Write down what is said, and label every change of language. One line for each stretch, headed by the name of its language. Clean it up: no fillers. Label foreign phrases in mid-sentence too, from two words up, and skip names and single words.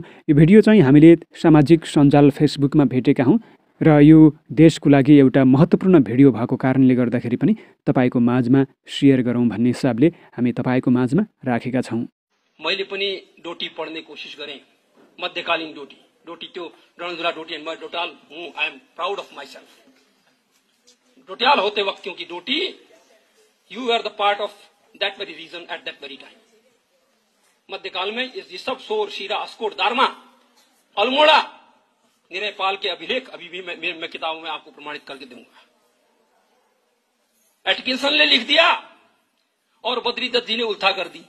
Nepali: यो भिडियो चाहिँ हामीले सामाजिक सञ्जाल फेसबुकमा भेटेका हौँ र यो देशको लागि एउटा महत्त्वपूर्ण भिडियो भएको कारणले गर्दाखेरि पनि तपाईँको माझमा सेयर गरौँ भन्ने हिसाबले हामी तपाईँको माझमा राखेका छौँ। मैले पनि डोटी पढ्ने कोसिस गरेँ, मध्यकालीन डोटी त्यो रणधुरा डोटी
Hindi: मैं डोटाल हूँ।
English: I am proud of myself.
Hindi: डोटियाल होते वक्त क्योंकि डोटी
English: you are the part of that very region at that very time.
Hindi: मध्यकाल में ये सब सोर शीरा अस्कोट दारमा अल्मोड़ा नेपाल के अभिलेख अभी भी मैं किताबों में आपको प्रमाणित करके दूंगा। एटकिंसन ने लिख दिया और बद्री दत्त जी ने उल्था कर दी।